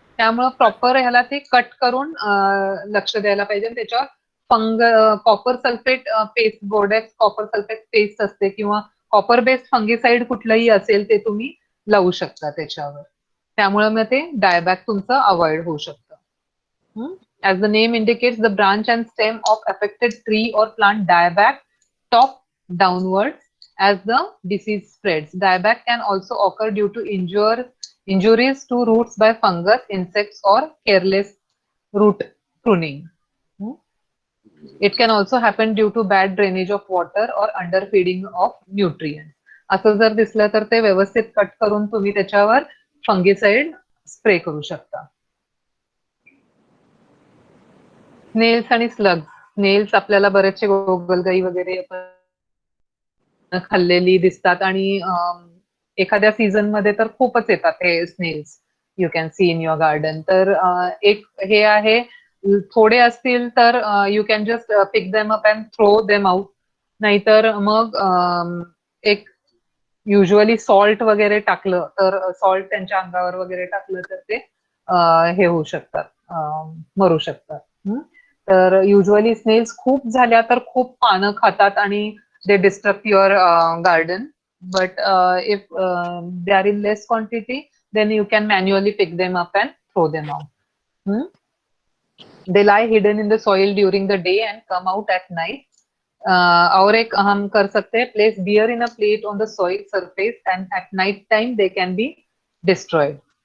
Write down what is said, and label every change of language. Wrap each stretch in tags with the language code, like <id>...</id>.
<mr>त्यामुळे प्रॉपर ह्याला ते कट करून लक्ष द्यायला पाहिजे. त्याच्यावर copper sulphate paste Bordeaux copper sulphate paste असते किंवा कॉपर बेस्ड फंगिसाइड कुठलंही असेल ते तुम्ही लावू शकता त्याच्यावर. त्यामुळे मग ते डायबॅक तुमचं अवॉइड होऊ शकतं.</mr> <en>As the name indicates, the branch and stem of affected tree or plant dieback top downwards as the disease spreads. Dieback can also occur due to injuries to roots by fungus, insects, or careless root pruning. It can also happen due to bad drainage of water or underfeeding of nutrients.</en> <mr>असं जर दिसलं तर ते व्यवस्थित cut करून तुम्ही त्याच्यावर fungicide spray करू शकता. स्नेल्स आणि स्लग्स. स्नेल्स आपल्याला बरेचसे गोगलगाई वगैरे खाल्लेली दिसतात आणि एखाद्या सीझन मध्ये तर खूपच येतात हे Snell's.</mr> <en>You can see in your garden.</en> <mr>तर एक हे आहे, थोडे असतील तर</mr> <en>You can just pick them up and throw them out.</en> <mr>नाहीतर मग एक युजली सॉल्ट वगैरे टाकलं तर सॉल्ट त्यांच्या अंगावर वगैरे टाकलं तर ते हे होऊ शकतात, मरू शकतात. तर युजली स्नेल्स खूप झाल्या तर खूप पानं खातात आणि</mr> <en>They destruct your garden. But if they are in less quantity then you can manually pick them up and throw them out. They lie hidden in the soil during the day and come out at night.</en> <hi>और एक हम कर सकते हैं,</hi> <en>place beer in a plate on the soil surface and at night time they can be destroyed.</en>